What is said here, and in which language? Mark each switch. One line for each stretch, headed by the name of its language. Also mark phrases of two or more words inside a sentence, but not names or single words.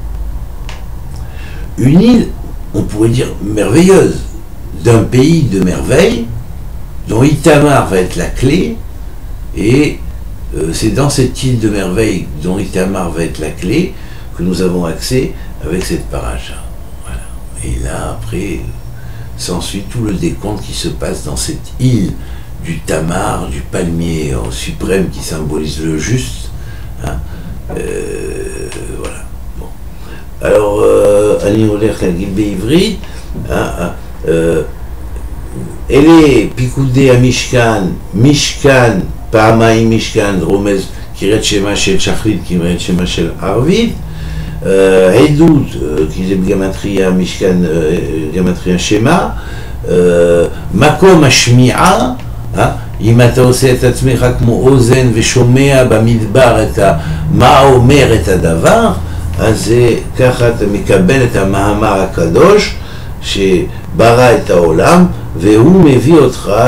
French: Une île, on pourrait dire merveilleuse, d'un pays de merveilles, dont Itamar va être la clé, et c'est dans cette île de merveilles dont Itamar va être la clé que nous avons accès avec cette paracha. Voilà. Et là, après, s'ensuit tout le décompte qui se passe dans cette île du Tamar, du palmier suprême qui symbolise le juste. Hein. Voilà. Bon. Alors,
Hebrew: אני הולך להגיד בעברית, אלה פיקודי המשכן, משכן, פעמיים משכן, רומז קריאת שמע של שחרית, קריאת שמע של ערבית, עדות, כי זה בגמטריה משכן, גמטריה שמע, מקום השמיעה, אם אתה עושה את עצמך כמו אוזן ושומע במדבר מה אומר את הדבר, אז ככה אתה מקבל את המאמר הקדוש שברא את העולם, והוא מביא אותך